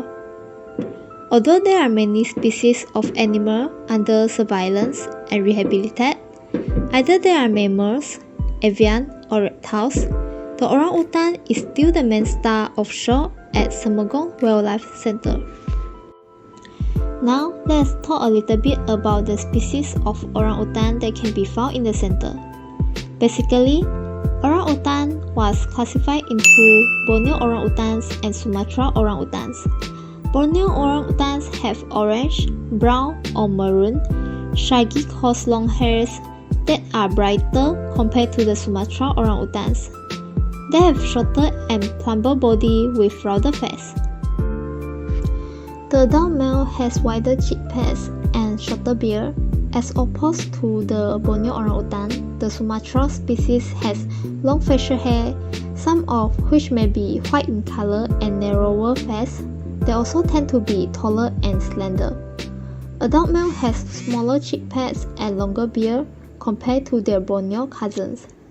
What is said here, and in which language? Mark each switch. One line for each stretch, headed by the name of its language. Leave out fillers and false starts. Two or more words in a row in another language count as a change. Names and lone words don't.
English: Although there are many species of animal under surveillance and rehabilitated, either they are mammals, avian, or reptiles, the orang-utan is still the main star of show at Semenggong Wildlife Centre. Now, let's talk a little bit about the species of orang-utan that can be found in the center. Basically, orang-utan was classified into Borneo orang-utans and Sumatra orang-utans. Borneo orang-utans have orange, brown, or maroon, shaggy coarse long hairs that are brighter compared to the Sumatra orang-utans. They have shorter and plumper body with rounder face. The adult male has wider cheek pads and shorter beard. As opposed to the Borneo orang-utan, the Sumatra species has long facial hair, some of which may be white in color and narrower face. They also tend to be taller and slender. Adult male has smaller cheek pads and longer beard compared to their Borneo cousins.